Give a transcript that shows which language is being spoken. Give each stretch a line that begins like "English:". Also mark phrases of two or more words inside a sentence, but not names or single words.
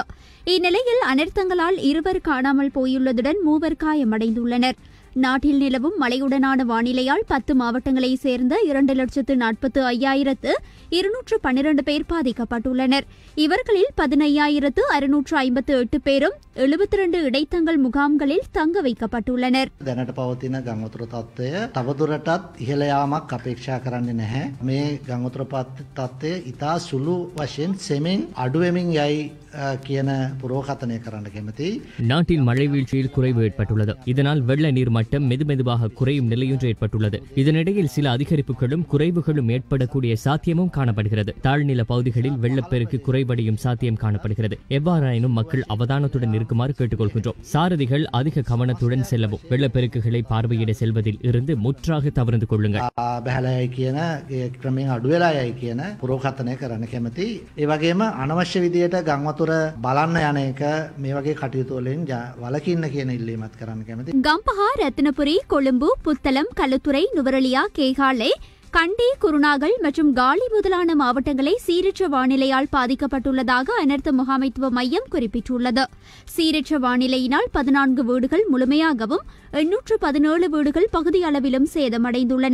Tamil: இந்நிலையில் அனர்த்தங்களால் 2 காணாமல் போயுள்ளதுடன் 3 காயமடைந்துள்ளனர். நாட்டில் நிலவும் மழையுடனான வானிலையால் 10 மாவட்டங்களை சேர்ந்த 2,45,212 பேர் பாதிக்கப்பட்டுள்ளனர். இவர்களில் 15,658 பேரும் 72 இடைத்தங்கல் முகாம்களில் தங்க வைக்கப்பட்டுள்ளனர்.
Sinhala: දැනට පවතින ගංවතුර තත්ත්වය තවදුරටත් ඉහළ යාමක් අපේක්ෂා කරන්නේ නැහැ. මේ ගංවතුර තත්ත්වය ඉතා සුළු වශයෙන් සෙමින් අඩු වෙමින් යයි කියන පුරෝකථනය කරන්න කැමතියි.
Tamil: நாட்டின் மழை வீழ்ச்சியில் குறைவு ஏற்பட்டுள்ளது. இதனால் வெள்ள நீர் மட்டம் மெதுமெதுவாக குறையும் நிலையொன்று ஏற்பட்டுள்ளது. இதனிடையில் சில அதிகரிப்புகளும் குறைவுகளும் ஏற்படக்கூடிய சாத்தியமும் காணப்படுகிறது. தாழ்நில பகுதிகளில் வெள்ளப்பெருக்கு குறைவடையும் சாத்தியம் காணப்படுகிறது. எவ்வாறாயினும் மக்கள் அவதானத்துடன் இருக்குமாறு கேட்டுக்கொள்கின்றோம். சாரதிகள் அதிக கவனத்துடன் செல்லவும், வெள்ளப்பெருக்குகளை பார்வையிட செல்வதில் இருந்து முற்றாக தவிர்த்து கொள்ளுங்கள்.
Sinhala: බැහැලයි කියන ක්‍රමයෙන් අඩු වෙලා යයි කියන පුරෝකථනය කරන්න කැමතියි. ඒ වගේම අනවශ්‍ය විදියට ගංවතුර බලන්න යන එක මේ වගේ කටයුතු වලින් වළකින්න කියන ඉල්ලීමත් කරන්න කැමතියි.
Tamil: கம்பஹா, ரத்தினபுரி, கொழும்பு, புத்தளம், களுத்துறை, நுவரெலியா, கேகாலை, கண்டி, குருநாகல் மற்றும் காலி முதலான மாவட்டங்களை சீரற்ற வானிலையால் பாதிக்கப்பட்டுள்ளதாக அனர்த்த முகாமைத்துவ மையம் குறிப்பிட்டுள்ளது. சீரற்ற வானிலையினால் 14 வீடுகள் முழுமையாகவும் 817 வீடுகள் பகுதி அளவிலும் சேதமடைந்துள்ளன.